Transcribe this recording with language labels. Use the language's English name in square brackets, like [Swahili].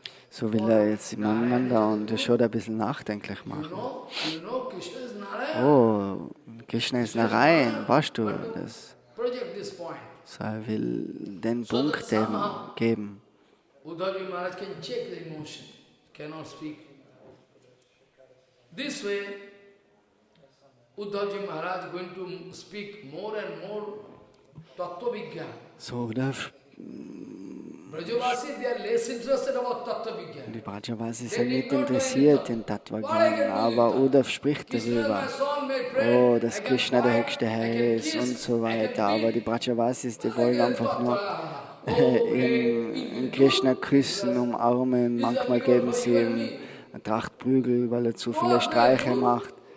[German] So will er jetzt Nanda und Yashoda ein bisschen nachdenklich machen. [English] Krishna is Narayan. [German] Oh, Krishna ist Narayan, weißt du das? [English] Project this point. [German] So, er will den [English] So that [German] Punkt eben [English] somehow [German] geben. [English] Uddhavji Maharaj can check the emotion, cannot speak. This way, Uddhavji Maharaj is going to speak more and more Tattva Vigyan. [German] So, da [English] Brajavasi, they are less interested about Tattva Vigyan. [German] die Brajavasis sind nicht interessiert in Tattva-Gyan, aber Uddhav spricht darüber, oh, dass Krishna der höchste Herr ist und so weiter. Aber die Brajavasis, die wollen einfach nur in Krishna küssen, umarmen. Manchmal geben sie ihm eine Tracht Prügel, weil er zu viele Streiche macht.